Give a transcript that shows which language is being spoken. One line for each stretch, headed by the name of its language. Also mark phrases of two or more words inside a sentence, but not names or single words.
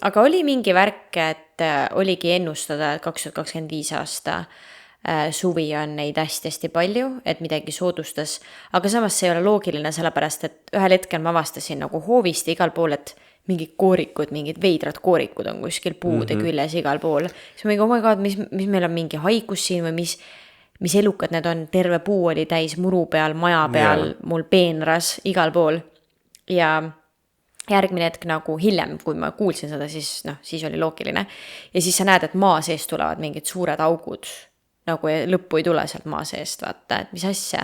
Estonian: Aga oli mingi värk, et oligi ennustada, et 2025 aasta suvi on neid hästi palju, et midagi soodustas, aga samas see ei ole loogiline, sellepärast, et ühel hetkel ma avastasin nagu hoovist igal pool, et mingid koorikud, mingid veidrad koorikud on kuskil puude küljes igal pool. Siis ma mingi,
English: oh my god,
Estonian: mis meil on mingi haigus siin või mis elukad need on, terve puu oli täis muru peal, maja peal, mul peenras igal pool ja järgmine hetk nagu hiljem, kui ma kuulsin seda, siis noh, siis oli loogiline. Ja siis sa näed, et maa sees tulevad mingid suured augud, nagu lõppu ei tule sealt maa seest, vaata, et mis asja.